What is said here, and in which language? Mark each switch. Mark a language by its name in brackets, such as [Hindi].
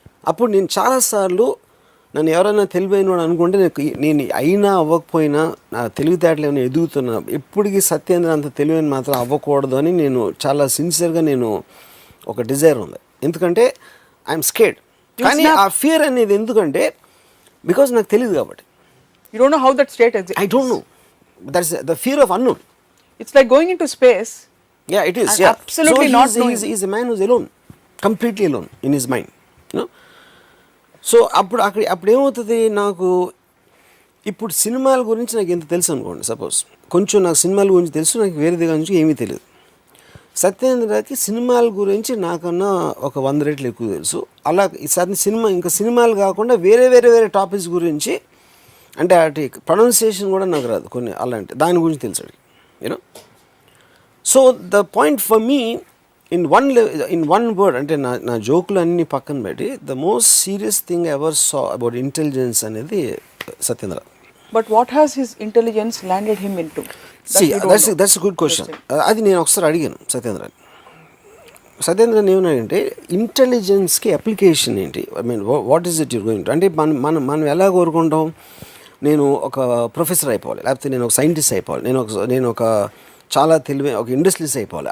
[Telugu] అప్పుడు నేను చాలాసార్లు నన్ను ఎవరైనా తెలివైనవాడు అనుకుంటే నేను అయినా అవ్వకపోయినా నా తెలివితేటలు ఏమైనా ఎదుగుతున్నా, ఎప్పటికీ సత్యేంద్ర అంత తెలివైన మాత్రం అవ్వకూడదు అని నేను చాలా సిన్సియర్గా ఒక డిజైర్ ఉంది. ఎందుకంటే [English] I'm scared. [Telugu] కానీ ఆ ఫియర్ అనేది ఎందుకంటే బికాజ్ నాకు తెలియదు కాబట్టి. [English] You don't know how that state exists. I don't know. That's the fear of unknown. It's like going into space. Yeah, it is. And Yeah. absolutely so not knowing. He's a man who's alone, completely alone in his mind. [Telugu] So అప్పుడు ఏమవుతుంది, నాకు ఇప్పుడు సినిమాల గురించి నాకు ఎంత తెలుసు అనుకోండి, సపోజ్ కొంచెం నాకు సినిమాల గురించి తెలుసు, నాకు వేరే దగ్గర నుంచి ఏమీ తెలియదు. సత్యేంద్రకి సినిమాల గురించి నాకన్నా ఒక 100 రెట్లు ఎక్కువ తెలుసు. అలా ఇంకా సినిమాలు కాకుండా వేరే టాపిక్స్ గురించి, అంటే అటు ప్రొనౌన్సియేషన్ కూడా నాకు రాదు కొన్ని, అలాంటి దాని గురించి తెలుసు you know. [English] so the point for me in one word, [Telugu] అంటే నా జోకులు అన్నీ పక్కన పెట్టి, [English] The most serious thing ever saw about intelligence అనేది Satyendra. But what has his intelligence landed him into? That's a good question. [Telugu] అది నేను ఒకసారి అడిగాను సత్యేంద్ర ఏమన్నాడంటే, ఇంటెలిజెన్స్కి అప్లికేషన్ ఏంటి, [English] What is it you're going to. [Telugu] అంటే మనం ఎలా కోరుకుంటాం, నేను ఒక ప్రొఫెసర్ అయిపోవాలి, లేకపోతే నేను ఒక సైంటిస్ట్ అయిపోవాలి, నేను ఒక చాలా తెలివైన ఒక ఇండస్ట్రీస్ అయిపోవాలి.